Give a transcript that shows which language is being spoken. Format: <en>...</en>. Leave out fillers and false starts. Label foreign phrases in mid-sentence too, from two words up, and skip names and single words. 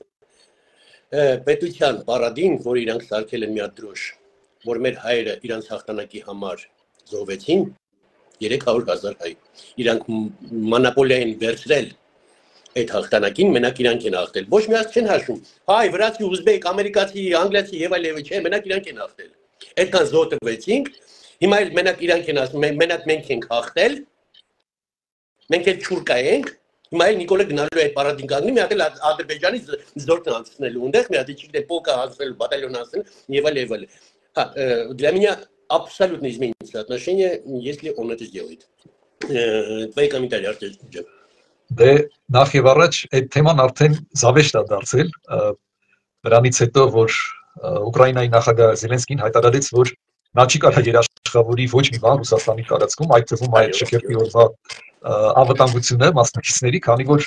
<hy>պետության պարադին որ իրանք սարքել են մի հատ դրոշ որ մեր հայերը իրանց հաղթանակի համար զոհվեցին 300,000 հայ իրանք մոնոպոլիային վերցրել Այդ հաղթանակին մենակ իրանք են հաղթել։ Ոչ մի ազգ չեն հաշվում։ Հայ, վրացի, ուզբեկ, ամերիկացի, անգլիացի եւ այլն չէ, մենակ իրանք են հաղթել։ Այդքան զոհվեցինք, հիմա էլ մենակ իրանք են ասում, մենակ մենք ենք հաղթել։ Մենք էլ չուրկա ենք։ Հիմա էլ Նիկոլը գնալու է այդ պարադին կանգնի, մի հատ էլ Ադրբեջանի զորքն անցնելու ունդեղ, մի հատ չգիտեմ, полка անցնելու, բատալյոն անցնելու եւ այլն։ Հա,</hy> <ru>для меня абсолютно изменится отношение, если он это сделает. Твои комментарии, Артем.</ru> <hy>Դե նախ եւ առաջ այդ թեման արդեն զավեշտ է դարձել նրանից հետո որ Ուկրաինայի նախագահ Զելենսկին հայտարարեց որ նա չի կարող երաշխավորի ոչ մի բան Ռուսաստանի տարածքում այդ թվում այդ շքերթի օրվա անվտանգությունը մասնակիցների քանի որ</hy>